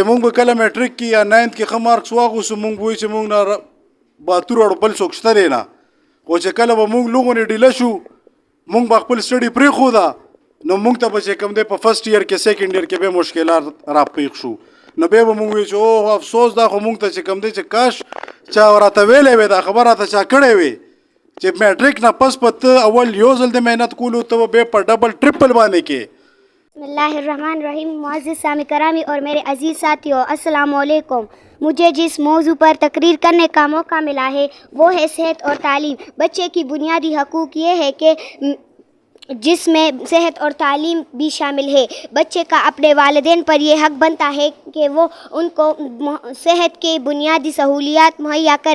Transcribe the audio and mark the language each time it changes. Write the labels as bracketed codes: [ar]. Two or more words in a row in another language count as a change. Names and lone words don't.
[ps] مونږ به کله میټریک کې یا 9th کې ښه مارکس واغوستو مونږ وایو چې مونږ نه باتور اړو بل څوک شته دی نه خو چې کله به مونږ لوغونې ډیله شو مونږ به خپل سټډي پرېښوده نو مونږ ته به چې کوم دی په [en] first year [ps] کې [en] second year [ps] کې به مشکلات راپېښ شو نو بیا به مونږ وایو چې اوه افسوس دا خو مونږ ته چې کوم دی چې کاش چا راته ویلی وی دا خبر راته چا کړی وی چې میټریک نه پس په اول یو ځل د محنت کولو ته به په [en] double triple [ps] باندې کې [ar] بسم اللہ الرحمن الرحیم [ur] معزز سامع کرامی اور میرے عزیز ساتھیوں [ar] السلام علیکم [ur] مجھے جس موضوع پر تقریر کرنے کا موقع ملا ہے وہ ہے صحت اور تعلیم بچے کی بنیادی حقوق یہ ہے کہ جس میں صحت اور تعلیم بھی شامل ہے بچے کا اپنے والدین پر یہ حق بنتا ہے کہ وہ ان کو صحت کے بنیادی سہولیات مہیا کرے